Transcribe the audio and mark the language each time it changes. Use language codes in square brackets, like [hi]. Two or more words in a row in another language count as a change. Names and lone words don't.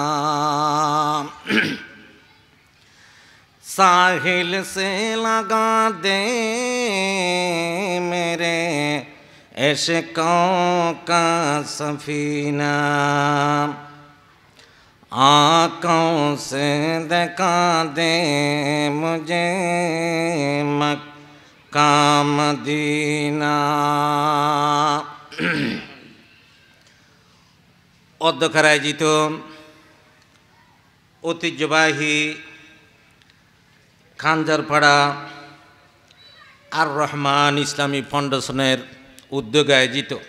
[ur] ساحل سے لگا دے میرے عشقوں کا سفینہ آنکھوں سے دکھا دے مجھے مکہ مدینہ [bn] অধ্যক্ষ আয়োজিত ঐতিহ্যবাহী খানজারপাড়া আর রহমান ইসলামী ফাউন্ডেশনের উদ্যোগে আয়োজিত